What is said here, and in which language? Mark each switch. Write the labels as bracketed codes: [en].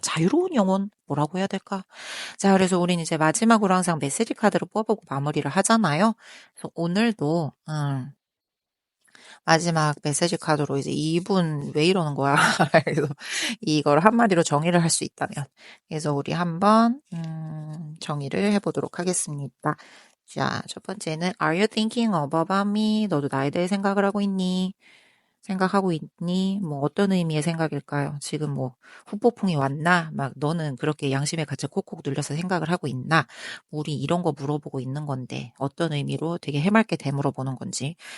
[ko] 자유로운 영혼 뭐라고 해야 될까? 자, 그래서 우린 이제 마지막으로 항상 메시지 카드를 뽑아보고 마무리를 하잖아요. 그래서 오늘도 마지막 메시지 카드로 이제 이분 왜 이러는 거야? 그래서 이걸 한마디로 정의를 할 수 있다면. 그래서 우리 한번 정의를 해보도록 하겠습니다. 자, 첫 번째는 [en] Are you thinking about me? [ko] 너도 나에 대해 생각을 하고 있니? 생각하고 있니? 뭐 어떤 의미의 생각일까요? 지금 뭐 후폭풍이 왔나? 막 너는 그렇게 양심의 가책 콕콕 눌려서 생각을 하고 있나? 우리 이런 거 물어보고 있는 건데 어떤 의미로 되게 해맑게 되물어보는 건지.